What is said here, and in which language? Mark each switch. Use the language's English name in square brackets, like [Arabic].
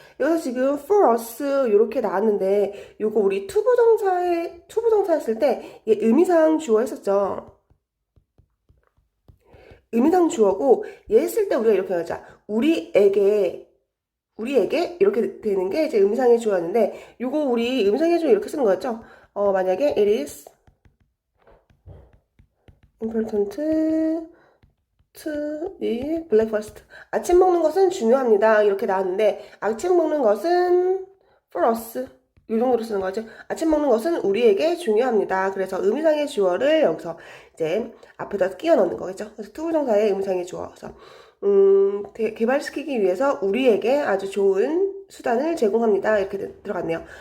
[Korean] 여기서 지금 [English] for us [Korean] 이렇게 나왔는데 요거 우리 투부정사 했을 때 이게 의미상 주어 했었죠. 의미상 주어고 얘 했을 때 우리가 이렇게 하자. 우리에게 이렇게 되는 게 이제 의미상의 주어였는데 요거 우리 의미상의 주어 이렇게 쓰는 거였죠. 만약에 [English] it is important to eat breakfast. [Korean] 아침 먹는 것은 중요합니다. 이렇게 나왔는데 아침 먹는 것은 [English] for us [Korean] 이 정도로 쓰는 거죠. 아침 먹는 것은 우리에게 중요합니다. 그래서 의미상의 주어를 여기서 이제 앞에다 끼워 넣는 거겠죠. 그래서 투부정사의 의미상의 주어. 그래서 개발시키기 위해서 우리에게 아주 좋은 수단을 제공합니다. 이렇게 들어갔네요.